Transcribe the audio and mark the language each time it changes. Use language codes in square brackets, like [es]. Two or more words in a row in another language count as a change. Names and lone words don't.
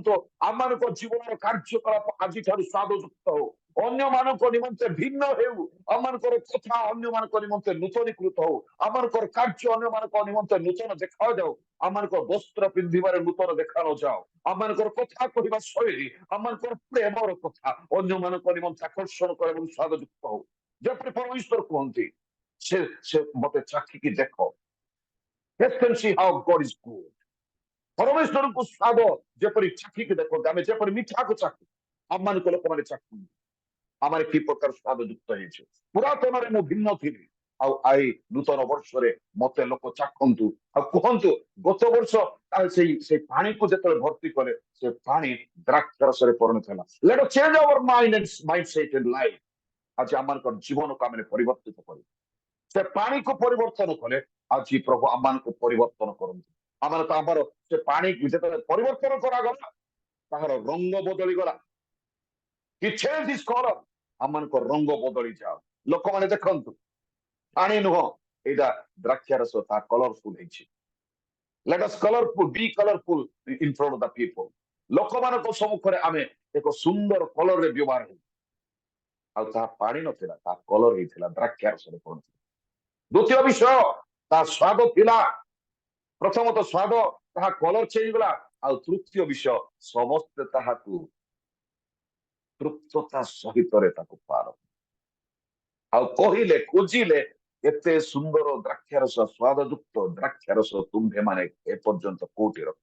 [or] ଆମମାନଙ୍କ ଜୀବନର କାର୍ଯ୍ୟକଳାପ ଆଜିଠାରୁ ସ୍ୱାଦଯୁକ୍ତ ହଉ, ଅନ୍ୟ ମାନଙ୍କ ନିମନ୍ତେ ଭିନ୍ନ ହେଉ, ଆମମାନଙ୍କର କଥା ଅନ୍ୟ ମାନଙ୍କ ନିମନ୍ତେ ନୂତନୀକୃତ ହଉ, ଆମମାନଙ୍କର କାର୍ଯ୍ୟ ଅନ୍ୟ ମାନଙ୍କ ନିମନ୍ତେ ନୂତନ ଦେଖାଯାଉ, ଆମମାନଙ୍କର ବସ୍ତ୍ର ପିନ୍ଧିବାରେ ନୂତନ ଦେଖା ନଯାଉ, ଆମମାନଙ୍କର କଥା କହିବା ଶୈଳୀ, ଆମମାନଙ୍କର ପ୍ରେମର କଥା ଅନ୍ୟ ମାନଙ୍କ ନିମନ୍ତେ ଆକର୍ଷଣ କରେ ଏବଂ ସ୍ୱାଦଯୁକ୍ତ ହଉ। ଯେପରି ପରମେଶ୍ୱର କୁହନ୍ତି, ସେ ମତେ ଚାଖିକି ଦେଖ, [en] taste and see how God is good। [or] ପରମେଶ୍ୱରଙ୍କୁ ସ୍ୱାଦ ଯେପରି ଚାଖିକି ଦେଖନ୍ତି, ଆମେ ଯେପରି ମିଠାକୁ ଚାଖୁ, ଆମମାନଙ୍କ ଲୋକମାନେ ଚାଖନ୍ତି ଆମେ କି ପ୍ରକାର ସ୍ୱାଦ ଯୁକ୍ତ ହେଇଛୁ। ପୁରାତନରେ ମୁଁ ଭିନ୍ନ ଥିଲି, ଆଉ ଆଇ ନୂତନ ବର୍ଷରେ ମତେ ଲୋକ ଚାଖନ୍ତୁ ଆଉ କୁହନ୍ତୁ ଗତ ବର୍ଷ ସେଇ ପାଣିକୁ ଯେତେବେଳେ ଭର୍ତ୍ତି କଲେ ସେ ପାଣି ଦ୍ରାକ୍ଷା ରସରେ ପରିଣତ ହେଲା। [en] ଲେଟ୍ us change our mind and mindset in life। [or] ଆଜି ଆମମାନଙ୍କର ଜୀବନକୁ ଆମେ ପରିବର୍ତ୍ତିତ କରିବୁ। ସେ ପାଣିକୁ ପରିବର୍ତ୍ତନ କଲେ ଆଜି ପ୍ରଭୁ ଆମମାନଙ୍କୁ ପରିବର୍ତ୍ତନ କରନ୍ତୁ। ଆମର ସେ ପାଣିକୁ ଯେତେବେଳେ ପରିବର୍ତ୍ତନ କରାଗଲା ତାହାର ରଙ୍ଗ ବଦଳିଗଲା। [en] He changed his color। [or] ଆମମାନଙ୍କ ରଙ୍ଗ ବଦଳି ଯାଅ। ଲୋକମାନେ ଦେଖନ୍ତୁ ପାଣି ନୁହଁ, ଏଇଟା ଦ୍ରାକ୍ଷା ରସ, ତା କଲରଫୁଲ ହେଇଛି। [en] Let us be colorful in front of the people। [or] ଲୋକମାନଙ୍କ ସମ୍ମୁଖରେ ଆମେ ଏକ ସୁନ୍ଦର କଲରରେ ବ୍ୟବହାର ହେଉ। ଆଉ ତାହା ପାଣି ନଥିଲା, ତା କଲର ହେଇଥିଲା, ଦ୍ରାକ୍ଷା ରସରେ ପଡୁଥିଲା। ଦ୍ୱିତୀୟ ବିଷୟ, ତା ସ୍ୱାଦ ଥିଲା। ପ୍ରଥମତଃ ସ୍ୱାଦ, ତାହା [en] color change [or] ଗଲା। ଆଉ ତୃତୀୟ ବିଷୟ, ସମସ୍ତେ ତାହାକୁ ତୃପ୍ତତା ସହିତରେ ତାକୁ ପାର ଆଉ କହିଲେ, ଖୋଜିଲେ, ଏତେ ସୁନ୍ଦର ଦ୍ରାକ୍ଷାରସ, ସ୍ୱାଦଯୁକ୍ତ ଦ୍ରାକ୍ଷାରସ ତୁମ୍ଭେମାନେ ଏପର୍ଯ୍ୟନ୍ତ କୋଉଠି ରଖ।